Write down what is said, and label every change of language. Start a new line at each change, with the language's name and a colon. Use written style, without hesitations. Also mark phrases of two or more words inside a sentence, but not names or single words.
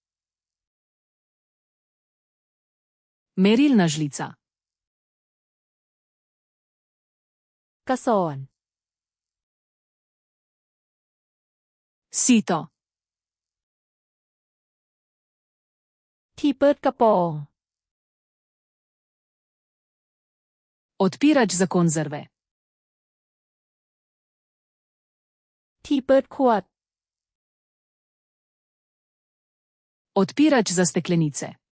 Slovenian: Merilna žlica.
Thai: กระสอน
Slovenian: Sito.
Thai: ที่เปิดกระป๋อง
Slovenian: Odpirač za konzerve.
Thai: ที่เปิดขวด
Slovenian: Odpirač za steklenice.